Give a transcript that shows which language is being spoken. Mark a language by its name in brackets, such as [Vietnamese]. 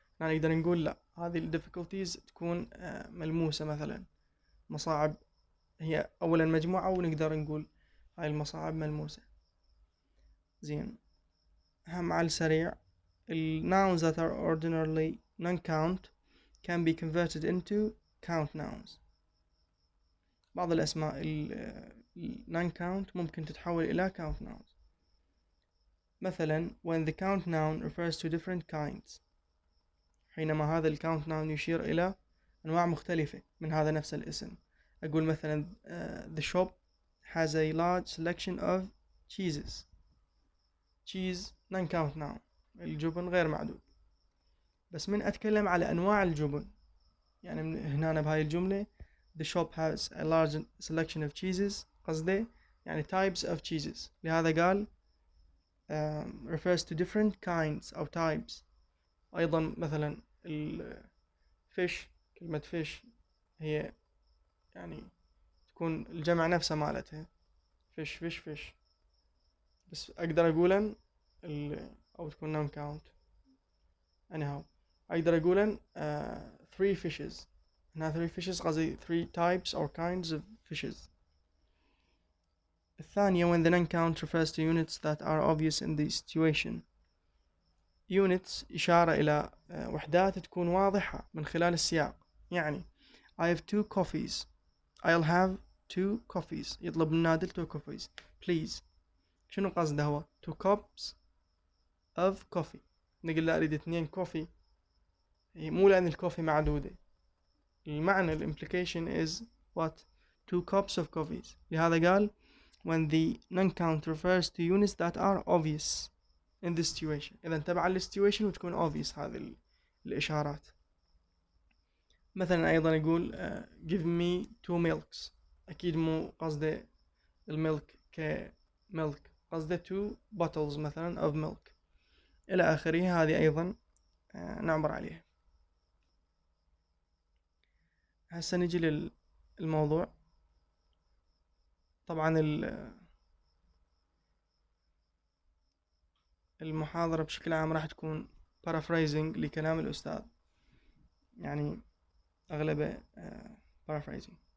[Arabic] نقدر نقول لا، هذه ال difficulties تكون ملموسة. مثلا مصاعب هي أولا مجموعة، ونقدر نقول هاي المصاعب ملموسة. [English] زين، هم على السريع ال nouns that are ordinarily non-count can be converted into count nouns. [Arabic] بعض الأسماء non-count ممكن تتحول إلى count nouns. مثلا when the count noun refers to different kinds، حينما هذا ال count noun يشير إلى أنواع مختلفة من هذا نفس الاسم. [English] أقول مثلا the shop has a large selection of cheeses. [Arabic] cheese non-count noun، الجبن غير معدود. بس من أتكلم على أنواع الجبن، يعني هنا بهاي الجملة the shop has a large selection of cheeses، قصده يعني types of cheeses. لهذا قال refers to different kinds أو types. أيضا مثلا fish، كلمة fish هي يعني تكون الجمع نفسه مالتها fish، بس أقدر أقولا أو تكون non count. anyhow أقدر أقولا 3 fishes. هنا 3 fishes قصدي 3 types or kinds of fishes. [English] الثانية when the non-count refers to units that are obvious in the situation. [Arabic] units إشارة إلى وحدات تكون واضحة من خلال السياق. [English] يعني I have 2 coffees. I'll have 2 coffees. [Arabic] يطلب النادل 2 coffees please. شنو قصده هو 2 cups of coffee. نقول له أريد 2 كوفي، مو لأن الكوفي معدودة. [English] المعنى implication is what 2 cups of coffees. لهذا قال when the non-count refers to units that are obvious in the situation. [Arabic] إذا تبع ال situation وتكون obvious هذه الإشارات. مثلا أيضا يقول give me 2 milks. أكيد مو قصده الملك كملك، قصده 2 bottles مثلا of milk إلى آخره. هذه أيضا نعبر عليها. هسه نجي للموضوع. طبعا المحاضرة بشكل عام راح تكون paraphrasing لكلام الأستاذ، يعني أغلبه paraphrasing.